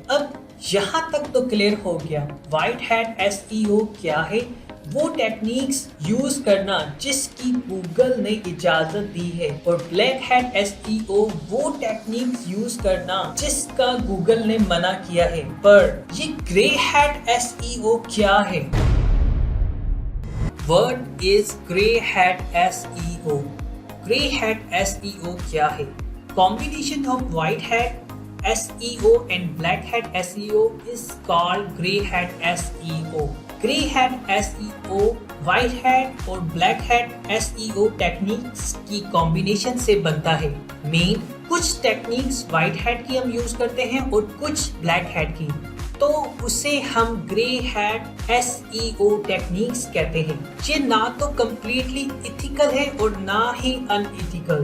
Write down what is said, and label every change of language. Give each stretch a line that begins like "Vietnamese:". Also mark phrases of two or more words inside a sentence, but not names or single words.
Hindi: अब यहाँ तक तो क्लियर हो गया
English: white hat SEO
Hindi: क्या है, वो
English: techniques use
Hindi: करना जिसकी गूगल ने इजाजत दी है, और
English: black hat SEO
Hindi: वो
English: techniques use
Hindi: करना जिसका गूगल ने मना किया है। पर ये
English: grey hat SEO
Hindi: क्या है?
English: What is grey hat SEO? Grey hat SEO
Hindi: क्या है?
English: Combination of white hat SEO and black hat SEO is called grey hat SEO. Grey hat SEO white hat
Hindi: और
English: black hat SEO techniques
Hindi: की कॉम्बिनेशन से बनता है। मेन कुछ
English: techniques white hat
Hindi: की हम यूज करते हैं और कुछ
English: black hat
Hindi: की, तो उसे हम
English: grey hat SEO techniques
Hindi: कहते हैं। ये ना तो
English: completely ethical
Hindi: है और ना ही अनइथिकल।